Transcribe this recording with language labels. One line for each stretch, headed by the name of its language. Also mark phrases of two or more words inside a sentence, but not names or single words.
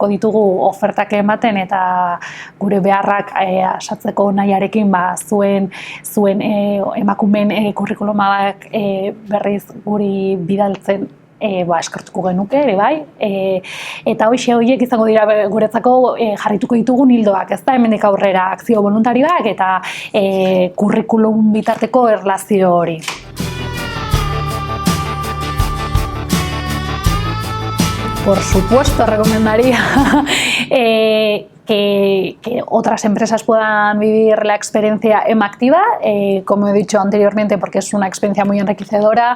Basque: ditugu ofertak ematen eta gure beharrak asatzeko nahiarekin zuen emakumeen kurrikulumak berriz guri bidaltzen eskertuko genuke ere bai, eta horiek izango dira guretzako jarrituko ditugun hildoak, ez da, hemendik aurrera akzio voluntarioak eta kurrikulum bitarteko erlazio hori.
Spanish: Por supuesto, recomendaría que otras empresas puedan vivir la experiencia EMActiva, como he dicho anteriormente, porque es una experiencia muy enriquecedora.